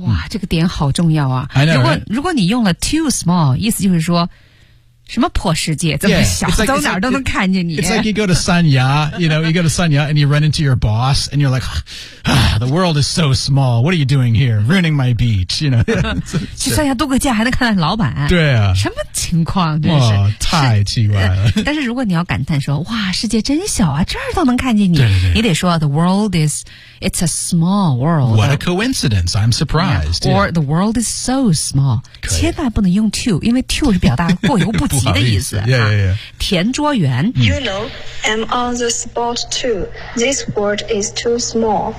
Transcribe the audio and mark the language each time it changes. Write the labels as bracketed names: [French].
[Chinese] 哇这个点好重要啊 [English] I know, [Chinese] 如果你用了 [English] too small [Chinese] 意思就是说什么破世界这么小 [English] yeah, like, [Chinese] 走哪儿都能看见你 [English] It's like you go to 三亚 You know you go to 三亚 And you run into your boss And you're like、The world is so small What are you doing here Ruining my beach You know [Chinese] 去三亚度个假还能看到老板对啊什么情况真是、太奇怪了但是如果你要感叹说哇世界真小啊这儿都能看见你对对对你得说 [English] The world is It's a small world What a coincidence I'm surprised yeah, Or yeah. the world is so small [Chinese] 千万不能用 [English] too [Chinese] 因为 [English] too [Chinese] 是表达过犹不及不好的意思 [English] yeah, yeah, yeah. [Chinese] 田卓园 [English] You know, I'm on the spot too This world is too small